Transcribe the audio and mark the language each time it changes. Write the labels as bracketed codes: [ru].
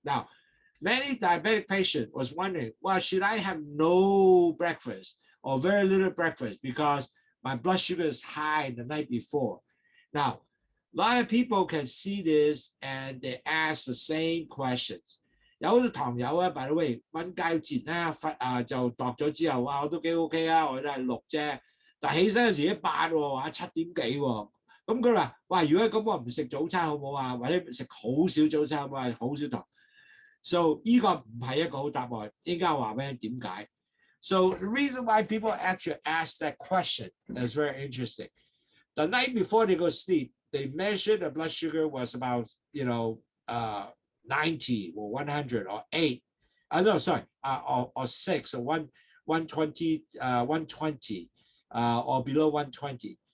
[en] Now, many diabetic patients was wondering, well, should I have no breakfast or very little breakfast because my blood sugar is high the night before? Now, a lot of people can see this and they ask the same questions. [yue] 有好多糖友啊 [en] by the way [yue] 溫戒節咧就度咗之後我都幾 OK 啊，我都係6啫，但起身嗰時8喎，7點幾喎，咁佢話哇，如果咁我唔食早餐好唔好啊？或者食好少早餐好唔好啊？好少糖。 So 呢個唔係一個好答案，應該話俾你點解。 [en] So the reason why people actually ask that question is very interesting. The night before they go sleep, they measured the blood sugar was about 90 or 100 or 8. No, sorry, or 6 or 120, 120 or below 120.